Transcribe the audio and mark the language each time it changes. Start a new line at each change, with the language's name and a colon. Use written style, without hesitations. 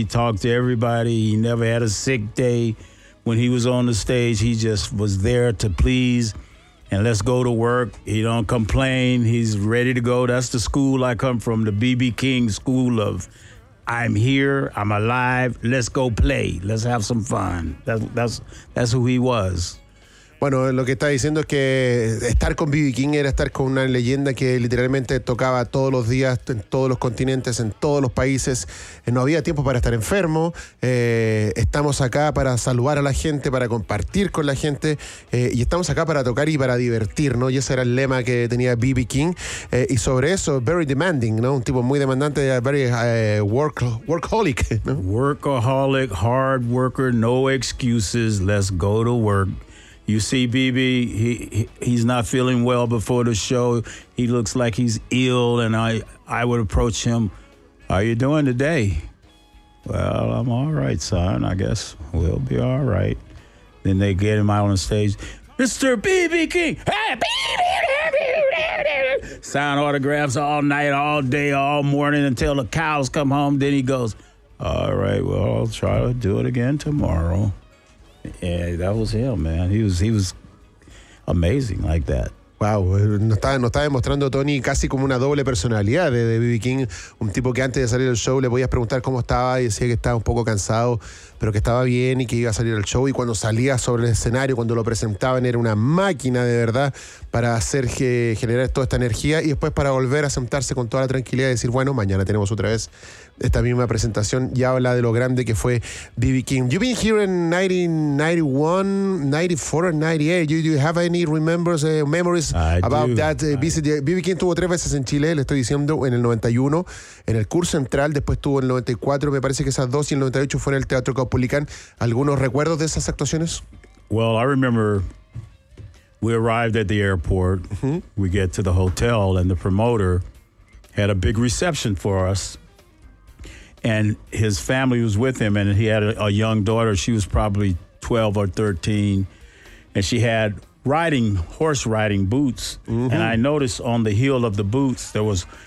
English: He talked to everybody. He never had a sick day when he was on the stage. He just was there to please, and let's go to work. He don't complain. He's ready to go. That's the school I come from, the B.B. King school of I'm here, I'm alive, let's go play, let's have some fun. That's who he was.
Spanish: Bueno, lo que está diciendo es que estar con B.B. King era estar con una leyenda que literalmente tocaba todos los días en todos los continentes, en todos los países. No había tiempo para estar enfermo. Estamos acá para saludar a la gente, para compartir con la gente, y estamos acá para tocar y para divertir, ¿no? Y ese era el lema que tenía B.B. King. Y sobre eso,
English: very demanding,
Spanish: ¿no? Un tipo muy demandante,
English: very workaholic,
Spanish: ¿no?
English: Workaholic, hard worker, no excuses, let's go to work. You see B.B., he's not feeling well before the show. He looks like he's ill, and I would approach him, "How are you doing today?" "Well, I'm all right, son. I guess we'll be all right." Then they get him out on stage. "Mr. B.B. King! Hey, B.B. King!" Sign autographs all night, all day, all morning, until the cows come home. Then he goes, "All right, well, I'll try to do it again tomorrow." Yeah, that was him, man. He was amazing like that.
Spanish: Wow, nos está demostrando Tony casi como una doble personalidad de B.B. King, un tipo que antes de salir del show le podías preguntar cómo estaba y decía que estaba un poco cansado, pero que estaba bien y que iba a salir al show, y cuando salía sobre el escenario, cuando lo presentaban, era una máquina de verdad para hacer generar toda esta energía, y después para volver a sentarse con toda la tranquilidad y decir, bueno, mañana tenemos otra vez esta misma presentación. Y habla de lo grande que fue B.B.
English: King. You've been here in 1991, 94, 98. Do you have any memories about that visit? B.B.
Spanish: King tuvo tres veces en Chile, le estoy diciendo, en el 91, en el Cur Central, después tuvo en el 94, me parece que esas dos, y el 98 fue en el Teatro Caupolicán. ¿Algunos recuerdos de esas actuaciones?
English: Well, I remember we arrived at the airport, we get to the hotel, and the promoter had a big reception for us. And his family was with him, and he had a young daughter. She was probably 12 or 13, and she had horse riding boots. Mm-hmm. And I noticed on the heel of the boots, there was